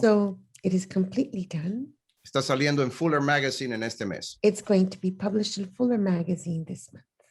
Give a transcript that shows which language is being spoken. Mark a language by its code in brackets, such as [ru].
[en] So it is completely done. [es] Está saliendo en Fuller Magazine en este mes. [en] It's going to be published in Fuller Magazine this month.